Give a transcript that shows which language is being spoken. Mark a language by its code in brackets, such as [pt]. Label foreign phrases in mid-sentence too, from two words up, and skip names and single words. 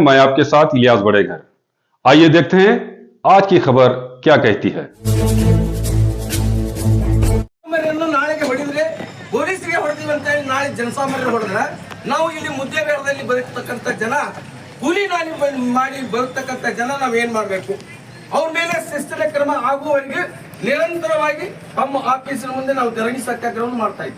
[hi] मैं आपके साथ इलियास बड़ेघर। आइए देखते हैं आज की खबर क्या कहती है। [kn] ಪೊಲೀಸರಿಗೆ ಹೊಡೆದಿವಿ ಅಂತ ಹೇಳಿ ನಾಳೆ ಜನಸಾಮಾನ್ಯರು ಹೊಡೆದ್ರೆ ನಾವು ಇಲ್ಲಿ ಮುದ್ದೆಬೇಡದಲ್ಲಿ ಬದುಕತಕ್ಕಂಥ ಜನ ಕೂಲಿ ನಾಲಿ ಮಾಡಿ ಬದುಕತಕ್ಕಂಥ ಜನ ನಾವು ಏನ್ ಮಾಡಬೇಕು? ಅವ್ರ ಮೇಲೆ ಶಿಸ್ತಿನ ಕ್ರಮ ಆಗುವವರೆಗೆ ನಿರಂತರವಾಗಿ ನಮ್ಮ ಆಫೀಸಿನ ಮುಂದೆ ನಾವು ಧರಣಿ ಸತ್ಯಾಗ್ರಹವನ್ನು ಮಾಡ್ತಾ ಇದ್ದೀವಿ.